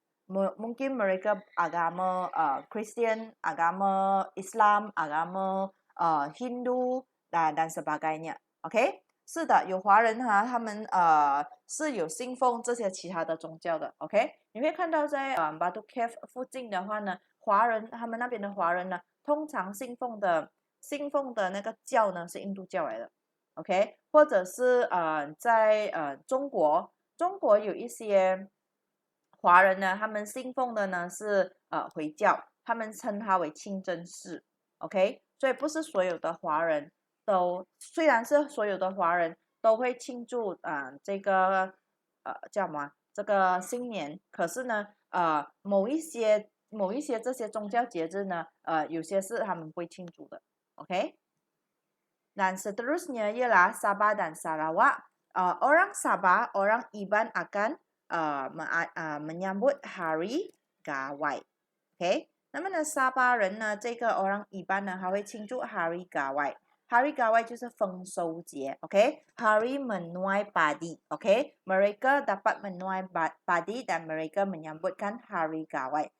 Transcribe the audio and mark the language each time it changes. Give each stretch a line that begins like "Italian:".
Malay: Mungkin mereka agama Kristen, agama Islam, agama Hindu dan sebagainya.
Chinese: OK， 是的，有华人他们是有信奉这些其他的宗教的。 OK， 你会看到在Batu Cave 附近的话呢，华人他们那边的华人呢，通常信奉的那个教呢是印度教来的。 OK， 或者是在中国有一些华人呢，他们信奉的呢是回教，他们称它为清真寺。 OK， 所以不是所有的华人都，虽然是所有的华人都会庆祝这个叫什么这个新年，可是呢某一些这些宗教节日呢有些是他们不会庆祝的。 OK。
Malay: Dan seterusnya ialah Sabah dan Sarawak. Orang Sabah, orang Iban akan menyambut Hari Gawai.
Chinese: OK， 那么呢，沙巴人呢，这个 orang Iban 呢，还会庆祝 Hari Gawai。Hari Gawai 就是丰收节，OK？ Hari menuai padi， OK？ Mereka dapat menuai padi dan mereka menyambutkan Hari Gawai.